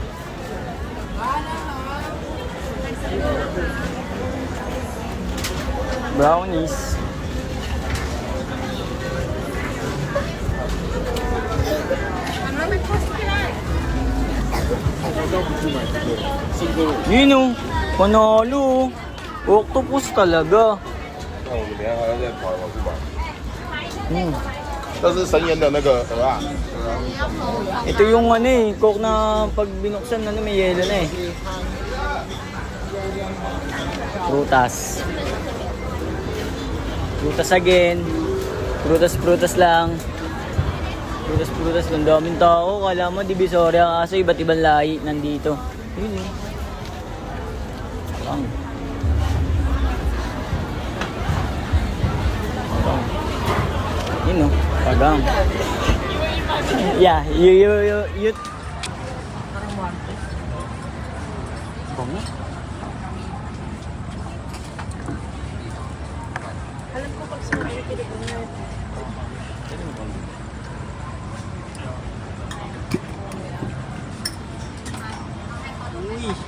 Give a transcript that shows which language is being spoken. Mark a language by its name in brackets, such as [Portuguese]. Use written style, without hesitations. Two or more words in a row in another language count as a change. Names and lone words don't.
[Filipino] Brownies. Yun o. Panalo. Octopus talaga. [Chinese] 那我们等一下还要再跑一跑，是吧？ Hmm. 这是神盐的那个什么啊？ [Filipino] Ito yung ano eh, coke na pag binuksan ano may yelo na eh. Prutas. Prutas again. Prutas lang. Prutas lang. Daming tao. Kala mo Divisoria kaso iba't ibang lahi nandito. Yun eh. Ang. Yun o. Pagang. [English] Yeah, you. [Filipino] Bango. Alam ko pag sumali Pilipinas. Uy.